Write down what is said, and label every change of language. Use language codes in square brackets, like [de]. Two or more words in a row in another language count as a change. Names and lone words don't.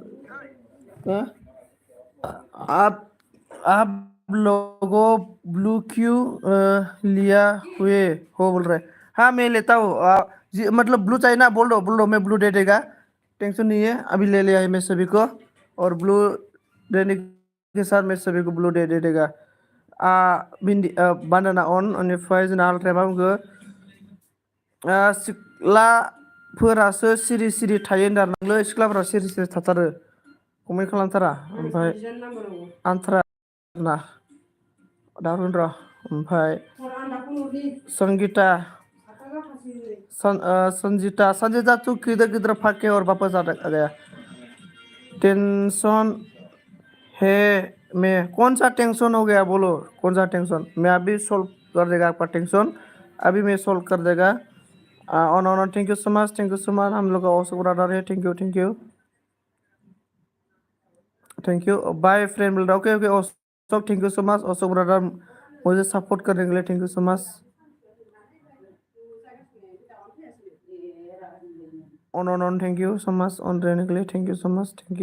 [hi] आप लोगो ब्लू क्यों लिया हुए हो बोल रहे हाँ मैं लेता हूँ मतलब ब्लू चाहिए ना बोल दो मैं ब्लू दे देगा टेंशन नहीं है अभी ले लिया है मैं सभी को और ब्लू देने के साथ मैं सभी को ब्लू दे देगा [brx] बानाना अन बेनिफ्राय जोंना आल्ट्राया मा बुंखो सिख्लाफोरासो सिरि सिरि थायो होनदों नोंलै सिख्लाफोरा सिरि सिरि थाथारो कमेन्ट खालामथारा ओमफ्राय आन्थारा ना दारुन र' ओमफ्राय संगीता संजीता [hi] तू किधर किधर भाग के और वापस आ गया टेंशन है मैं कौन सा टेंशन हो गया बोलो कौन सा टेंशन मैं अभी सॉल्व कर देगा आपका टेंशन अभी मैं सॉल्व कर देगा [en] on thank you so much [hi] हम लोग का अशोक ब्रदर है [en] thank you bye friend [hi] मिल रहा [en] okay okay [hi] अशोक [en] thank you so much [hi] अशोक ब्रदर मुझे सपोर्ट करने के लिए [en] thank you so much on thank you so much on [hi] रहने के लिए [en] thank you so much